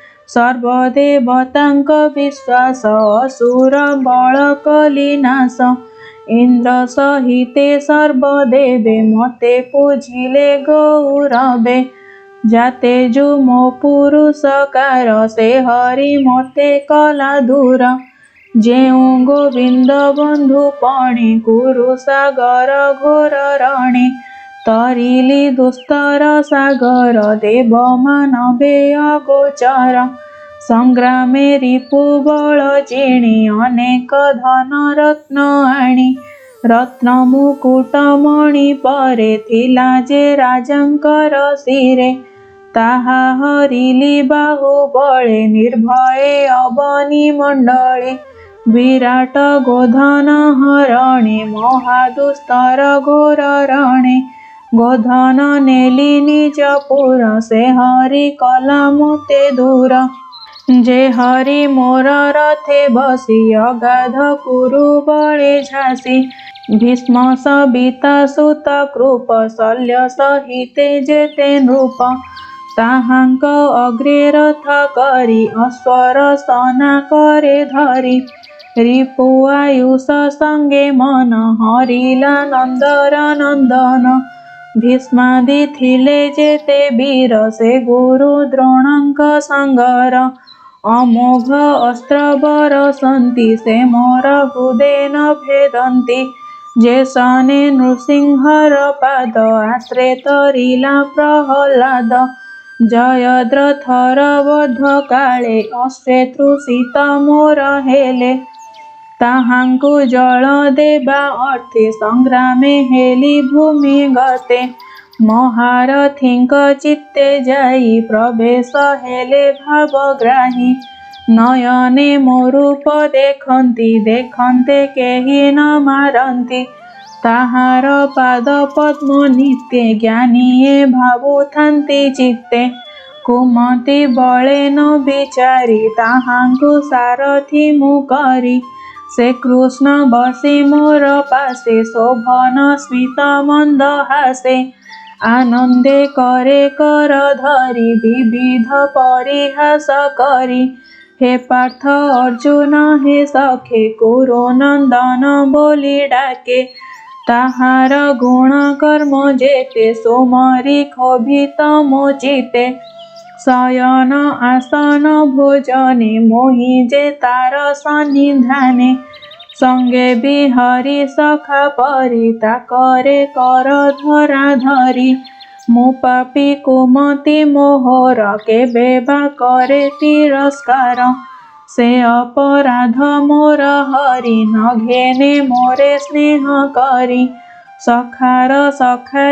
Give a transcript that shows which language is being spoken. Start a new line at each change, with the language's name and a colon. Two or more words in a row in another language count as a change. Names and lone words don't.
Odia: ସର୍ବଦେବତାଙ୍କ ବିଶ୍ୱାସ ଅସୁର ବଳ କଳିନାଶ ଇନ୍ଦ୍ର ସହିତେ ସର୍ବଦେବେ ମତେ ପୂଜିଲେ ଗୌରବେ ଜାତେ ଜୋ ମୋ ପୁରୁଷକାର ସେ ହରି ମତେ କଲା ଦୂର ଯେଉ ଗୋବିନ୍ଦ ବନ୍ଧୁ ପଣେ କୁରୁ ସାଗର ଘୋର ରଣେ ତରିଲି ଦୁସ୍ତର ସାଗର ଦେବ ମାନବେ ଅଗୋଚର ସଂଗ୍ରାମେ ରିପୁ ବଳ ଚିଣି ଅନେକ ଧନ ରତ୍ନ ଆଣି ରତ୍ନ ମୁକୁଟ ମଣି ପରେ ଥିଲା ଯେ ରାଜାଙ୍କର ଶିରେ ତାହା ହରିଲି ବାହୁବଳେ ନିର୍ଭୟେ ଅବନୀ ମଣ୍ଡଳେ ବିରାଟ ଗୋଧନ ହରଣେ ମହାଦୁସ୍ତର ଘୋର ରଣେ ଗୋଧନ ନେଲି ନିଜ ପୁର ସେ ହରି କଲା ମୋତେ ଦୂର ଯେ ହରି ମୋର ରଥେ ବସି ଅଗାଧ କୁରୁ ବଳେ ଝାସି ଭୀଷ୍ମ ସବିତା ସୁତ କୃପ ଶଲ୍ୟ ସହିତେ ଯେତେ ନୃପ ତାହାଙ୍କ ଅଗ୍ରେ ରଥ କରି ଅଶ୍ୱର ସନା କରେ ଧରି ରିପୁ ଆୟୁଷ ସଙ୍ଗେ ମନ ହରିଲା ନନ୍ଦର ନନ୍ଦନ ଭୀଷ୍ମାଦି ଥିଲେ ଯେତେ ବୀର ସେ ଗୁରୁ ଦ୍ରୋଣଙ୍କ ସଙ୍ଗର ଅମୋଘ ଅସ୍ତ୍ର ବରସନ୍ତି ସେ ମୋର ହୃଦୟ ନ ଭେଦନ୍ତି ଯେ ସନେ ନୃସିଂହର ପାଦ ଆଶ୍ରେ ତରିଲା ପ୍ରହଲାଦ ଜୟଦ୍ରଥର ବଧ କାଳେ ଅଶ୍ରେ ତୃଷିତ ମୋର ହେଲେ ତାହାଙ୍କୁ ଜଳ ଦେବା ଅର୍ଥେ ସଂଗ୍ରାମେ ହେଲି ଭୂମି ଗତେ ମହାରଥୀଙ୍କ ଚିତ୍ତେ ଯାଇ ପ୍ରବେଶ ହେଲେ ଭାବଗ୍ରାହୀ ନୟନେ ମୋରୂପ ଦେଖନ୍ତି ଦେଖନ୍ତେ କେହି ନ ମାରନ୍ତି ତାହାର ପାଦ ପଦ୍ମ ନିତ୍ୟ ଜ୍ଞାନୀୟେ ଭାବୁଥାନ୍ତି ଚିତ୍ତେ କୁମତି ବଳେ ନ ବିଚାରି ତାହାଙ୍କୁ ସାରଥି ମୁକରି ସେ କୃଷ୍ଣ ବସି ମୋର ପାସେ ଶୋଭନ ସ୍ମିତ ମନ୍ଦ ହାସେ ଆନନ୍ଦେ କରେ କର ଧରି ବିବିଧ ପରିହାସ କରି ହେ ପାର୍ଥ ଅର୍ଜୁନ ହେ ସଖେ କୁରୁ ନନ୍ଦନ ବୋଲି ଡାକେ ତାହାର ଗୁଣ କର୍ମ ଯେତେ ସୋମରି କ୍ଷୋଭିତ ମୋଚିତେ ଶୟନ ଆସନ ଭୋଜନେ ମୋହି ଯେ ତାର ସନ୍ନିଧାନେ ସଙ୍ଗେ ବିହରି ସଖା ପରିତା କରେ କର ଧରା ଧରି ମୁ ପାପୀ କୁମତି ମୋହର କେବେ ବା କରେ ତିରସ୍କାର ସେ ଅପରାଧ ମୋର ହରି ନ ଘେନେ ମୋରେ ସ୍ନେହ କରି ସଖାର ସଖା